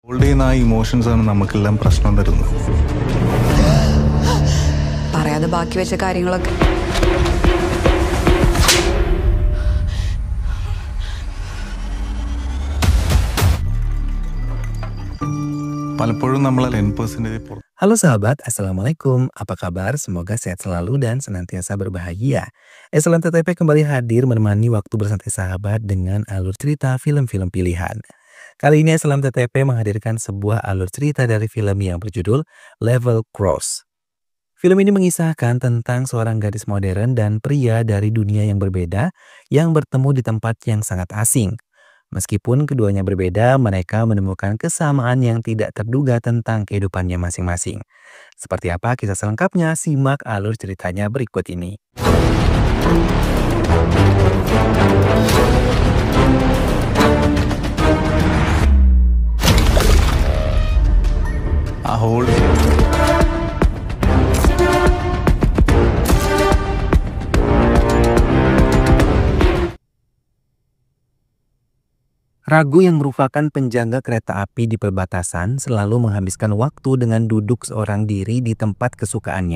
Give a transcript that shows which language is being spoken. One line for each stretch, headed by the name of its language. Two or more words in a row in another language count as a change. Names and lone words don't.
Malayalam: ഹോൾഡ് ചെയ്യുന്ന ആ ഇമോഷൻസാണ് നമുക്കെല്ലാം പ്രശ്നം തരുന്നത്. പറയാതെ ബാക്കി വെച്ച കാര്യങ്ങളൊക്കെ പലപ്പോഴും നമ്മൾ 10%
Indonesian: Halo sahabat, Assalamualaikum. Apa kabar? Semoga sehat selalu dan senantiasa berbahagia. Eselon TTP kembali hadir menemani waktu bersantai sahabat dengan alur cerita film-film pilihan. Kali ini Eselon TTP menghadirkan sebuah alur cerita dari film yang berjudul Level Cross. Film ini mengisahkan tentang seorang gadis modern dan pria dari dunia yang berbeda yang bertemu di tempat yang sangat asing. Meskipun keduanya berbeda, mereka menemukan kesamaan yang tidak terduga tentang kehidupannya masing-masing. Seperti apa kisah selengkapnya? Simak alur ceritanya berikut ini.
Malayalam: ആ ഹോൾഡ്
Indonesian: Ragu yang merupakan penjaga kereta api di perbatasan selalu menghabiskan waktu dengan duduk seorang diri di tempat kesukaannya.